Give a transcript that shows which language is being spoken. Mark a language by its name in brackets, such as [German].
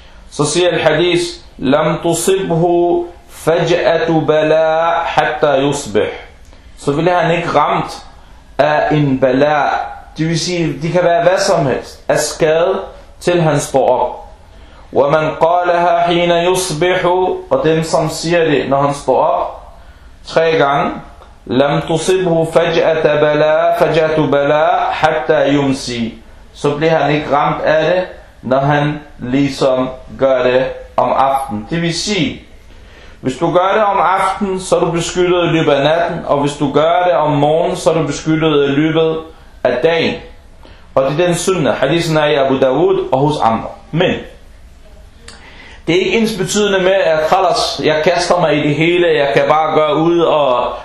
[Danish] Så siger al-hadith, [Arabic] لم تصبه فجأة بلاء حتى يصبح. [Danish] Så ville han ikke ramt af en bala. Det vil sige, de kan være hvad som helst. Af skade, til han står op. [Arabic] ومن قالها حين يصبح. [Danish] Og dem som siger det, når han står op. Tre gange. [Arabic] لم تصبه فجأة بلاء فجأة بلاء حتى يمسي. [Danish] Så bliver han ikke ramt af det, når han ligesom gør det om aften. Det vil sige, hvis du gør det om aften, så er du beskyttet i løbet af natten, og hvis du gør det om morgen, så er du beskyttet i løbet af dagen. Og det er den sunnah, hadithen er i Abu Dawud og hos andre. Men det er ikke ens betydende med, at khalas, jeg kaster mig i det hele, jeg kan bare gøre ud og...